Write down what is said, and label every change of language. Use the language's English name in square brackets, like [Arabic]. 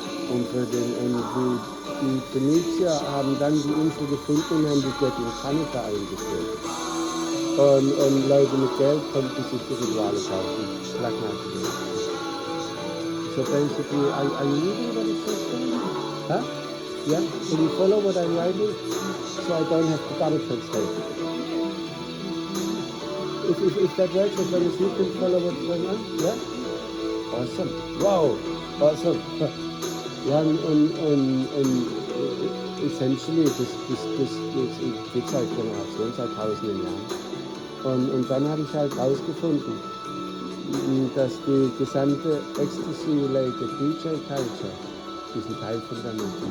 [German] Und die Phönizier haben dann die Insel gefunden und haben die Göttin Tanit eingeführt. Und Leute mit Geld konnten sich die Rituale kaufen. [English] So basically, are you reading what it says there? Huh? Yeah? Can you follow what I'm writing? So I don't have to double translate. If that works, as long as you can follow what's going on? Yeah? Awesome. Wow. Awesome. [German] Ja, und essentially, das geht seit Generationen, seit tausenden Jahren. Und dann habe ich halt rausgefunden, dass die gesamte Ecstasy-related DJ-Culture diesen Teil von der Musik.